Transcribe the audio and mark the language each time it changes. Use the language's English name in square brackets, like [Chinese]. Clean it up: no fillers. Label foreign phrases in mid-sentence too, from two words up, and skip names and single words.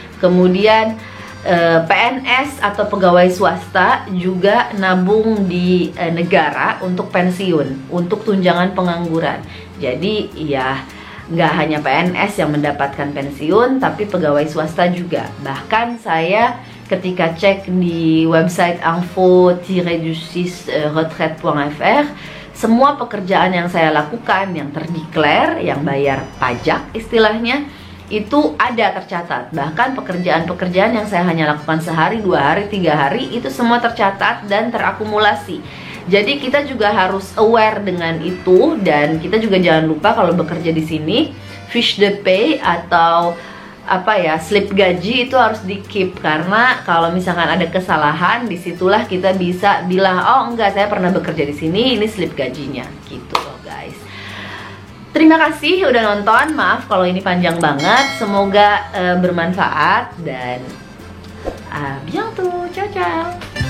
[Indonesian] Kemudian PNS atau pegawai swasta juga nabung di negara untuk pensiun, untuk tunjangan pengangguran. Jadi ya nggak hanya PNS yang mendapatkan pensiun, tapi pegawai swasta juga. Bahkan saya ketika cek di website info-du6retraite.fr, semua pekerjaan yang saya lakukan, yang terdeklar, yang bayar pajak istilahnya, itu ada tercatat. Bahkan pekerjaan-pekerjaan yang saya hanya lakukan sehari, 2 hari, 3 hari, itu semua tercatat dan terakumulasi. Jadi kita juga harus aware dengan itu, dan kita juga jangan lupa kalau bekerja di sini [French] fiche de paie [Indonesian] atau apa ya, slip gaji itu harus di keep, karena kalau misalkan ada kesalahan disitulah kita bisa bilang oh enggak, saya pernah bekerja di sini, ini slip gajinya gitu loh guys. Terima kasih udah nonton, maaf kalau ini panjang banget, semoga bermanfaat dan bientôt, [Italian] ciao ciao.